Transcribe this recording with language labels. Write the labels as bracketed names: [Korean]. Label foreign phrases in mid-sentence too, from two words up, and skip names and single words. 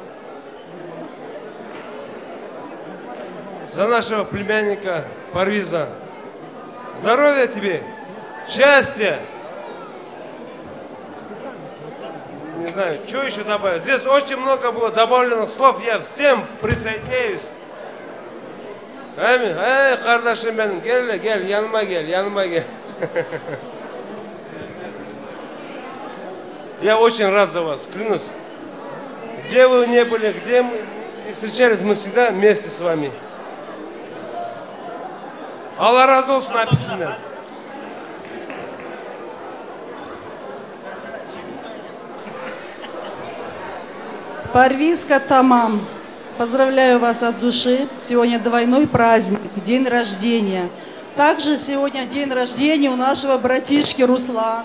[Russian] За нашего племянника Парвиза. Здоровья тебе, счастья. Не знаю, что еще добавить. Здесь очень много было добавленных слов, я всем присоединяюсь. [Azerbaijani] Амин. Кардашим benim, gel, yanıma gel. [Russian] Я очень рад за вас, клянусь. Где вы не были, где мы не встречались, мы всегда вместе с вами. [Azerbaijani] Allah razı olsun hepsinden. [Russian] Парвизка Тамам, поздравляю вас от души. Сегодня двойной праздник, день рождения. Также сегодня день рождения у нашего братишки Руслана.